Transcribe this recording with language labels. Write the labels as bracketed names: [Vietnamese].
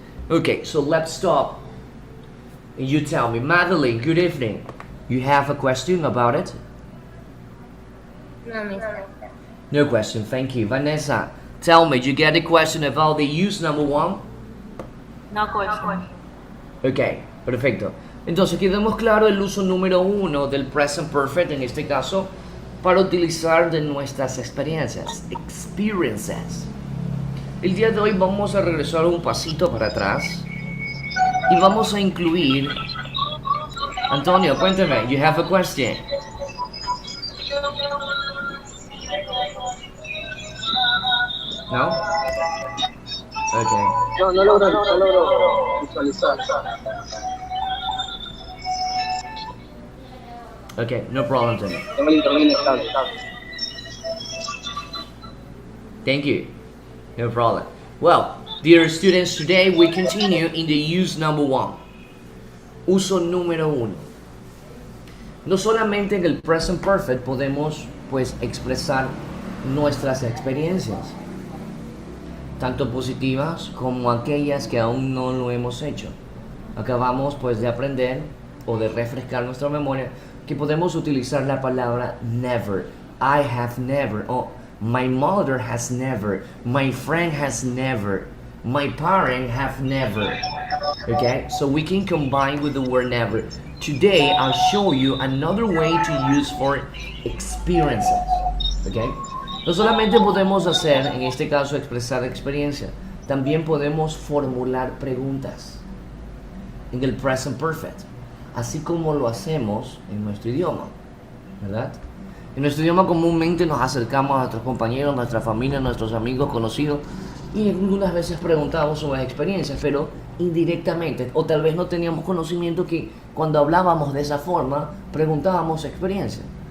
[English] Okay, so let's stop. You tell me, Madeline, good evening. You have a question about it? No, mister. No question, thank you. Vanessa, tell me, you get a question about the use number 1? No question. [Spanish] Ok, perfecto. Entonces quedemos claro el uso número 1 del present perfect, en este caso, para utilizar de nuestras experiencias. Experiences. El día de hoy vamos a regresar un pasito para atrás y vamos a incluir... [English] Antonio, [Spanish] cuéntame, [English] you have a question. No? Okay. [Spanish] No logro visualizar. [English] Okay, no problem, Tony. [Spanish] Tengo el internet inestable. [English] Thank you. No problem. Well, dear students, today we continue in the use number one. [Spanish] Uso número uno. No solamente en el present perfect podemos pues expresar nuestras experiencias, tanto positivas como aquellas que aún no lo hemos hecho. Acabamos pues de aprender o de refrescar nuestra memoria que podemos utilizar la palabra never. [English] I have never, o my mother has never, my friend has never, my parent have never. Okay, so we can combine with the word never. Today I'll show you another way to use for experiences. [Spanish] Okay, no solamente podemos hacer, en este caso, expresar experiencia, también podemos formular preguntas en el present perfect, así como lo hacemos en nuestro idioma, ¿verdad? En nuestro idioma comúnmente nos acercamos a nuestros compañeros, nuestra familia, nuestros amigos, conocidos, y algunas veces preguntamos sobre experiencias, pero indirectamente, o tal vez no teníamos conocimiento que cuando hablábamos de esa forma, preguntábamos experiencias.